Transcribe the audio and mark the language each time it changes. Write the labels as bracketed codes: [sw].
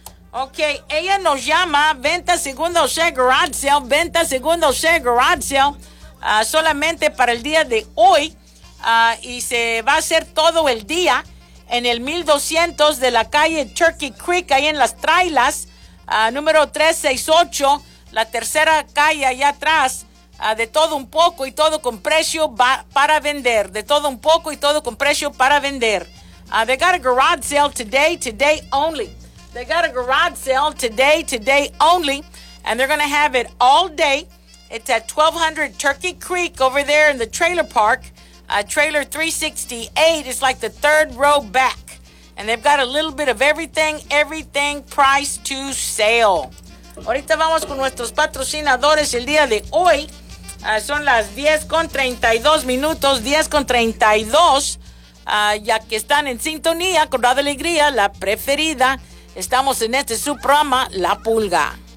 [es] Ok, ella nos llama, venta segundo share garage sale, venta segundo share garage sale, solamente para el día de hoy, y se va a hacer todo el día en el 1200 de la calle Turkey Creek, ahí en las trailas, número 368, la tercera calle allá atrás, de todo un poco y todo con precio para vender, de todo un poco y todo con precio para vender. [en] They got a garage sale today only. They got a garage sale today only, and they're going to have it all day. It's at 1200 Turkey Creek over there in the trailer park, trailer 368. It's like the third row back, and they've got a little bit of everything priced to sale. [es] Ahorita vamos con nuestros patrocinadores el día de hoy. Son las 10:32, 10:32, ya que están en sintonía con Radio Alegría, la preferida. Estamos en este su programa, La Pulga.